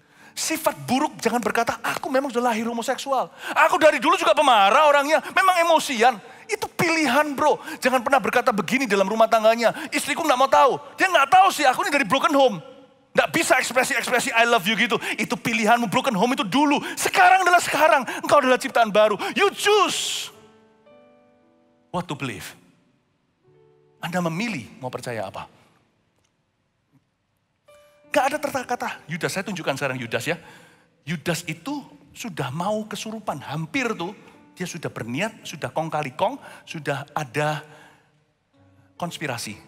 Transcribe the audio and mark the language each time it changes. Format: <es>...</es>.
<id>Sifat buruk jangan berkata, aku memang sudah lahir homoseksual. Aku dari dulu juga pemarah orangnya, memang emosian. Itu pilihan bro. Jangan pernah berkata begini dalam rumah tangganya. Istriku gak mau tahu. Dia gak tahu sih, aku ini dari broken home. Gak bisa ekspresi-ekspresi</id> <en>I love you</en> <id>gitu. Itu pilihanmu, broken home itu dulu. Sekarang adalah sekarang. Engkau adalah ciptaan baru.</id> <en>You choose what to believe.</en> <id>Anda memilih mau percaya apa. Gak ada kata Yudas, saya tunjukkan sekarang Yudas ya. Yudas itu sudah mau kesurupan, hampir tuh. Dia sudah berniat, sudah kong kali kong, sudah ada konspirasi.</id>